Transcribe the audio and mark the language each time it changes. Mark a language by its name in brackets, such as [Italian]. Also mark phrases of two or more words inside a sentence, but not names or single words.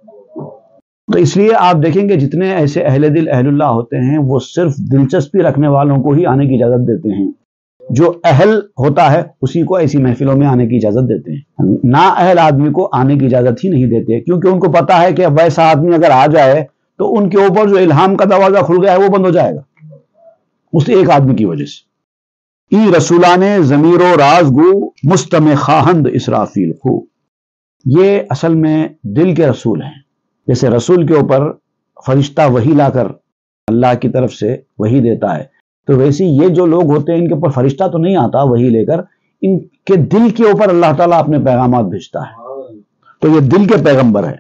[Urdu] تو اس لیے آپ دیکھیں گے جتنے ایسے اہل دل اہل اللہ ہوتے ہیں وہ صرف دلچسپی رکھنے والوں کو ہی آنے کی اجازت دیتے ہیں، جو اہل ہوتا ہے اسی کو ایسی محفلوں میں آنے کی اجازت دیتے ہیں، نا اہل آدمی کو آنے کی اجازت ہی نہیں دیتے، کیونکہ ان کو پتا ہے کہ ویسا آدمی اگر آ جائے تو ان کے اوپر جو الہام کا دروازہ کھل گیا ہے وہ بند ہو جائے گا اس ایک آدمی کی وجہ سے۔ [Persian] ای رسولان ضمیر و راز گو، مستمع خواہند اسرافیل خو۔ [Urdu] یہ اصل میں دل کے رسول ہیں، جیسے رسول کے اوپر فرشتہ وحی لا کر اللہ کی طرف سے وحی دیتا ہے، تو ویسے یہ جو لوگ ہوتے ہیں ان کے اوپر فرشتہ تو نہیں آتا وحی لے کر، ان کے دل کے اوپر اللہ تعالیٰ اپنے پیغامات بھیجتا ہے، تو یہ دل کے پیغمبر ہے۔